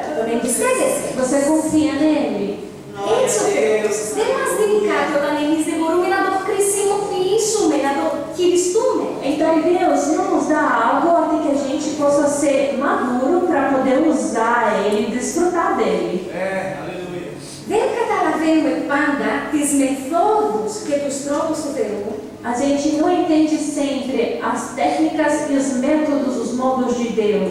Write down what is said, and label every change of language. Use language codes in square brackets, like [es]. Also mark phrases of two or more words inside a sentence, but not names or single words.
[es] ¿Me entiendes? [pt] Você confia nele? [el] Έτσι ο Θεός δεν μας δίνει κάτι όταν εμείς δεν μπορούμε να το χρησιμοποιήσουμε, να το χειριστούμε. [pt] Então Deus não nos dá algo até que a gente possa ser maduro para poder usar ele e desfrutar dele. Aleluia. [el] Δεν καταλαβαίνουμε πάντα τις μεθόδους και τους τρόπους του Θεού. [pt] A gente não entende sempre as técnicas e os métodos, os modos de Deus.